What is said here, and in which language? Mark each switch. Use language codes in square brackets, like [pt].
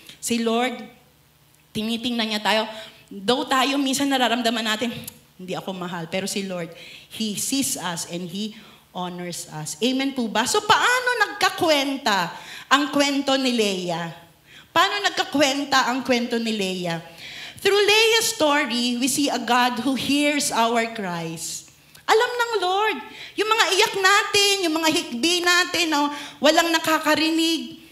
[tl] Si Lord, tinitingnan niya tayo. Though tayo minsan nararamdaman natin, hindi ako mahal. Pero si [en] Lord, He sees us and He honors us. Amen po ba? [tl] So paano nagkakwenta ang kwento ni Leah? Paano nagkakwenta ang kwento ni Leah? [en] Through Leah's story, we see a God who hears our cries. [tl] Alam ng Lord, yung mga iyak natin, yung mga hikbi natin, no, walang nakakarinig.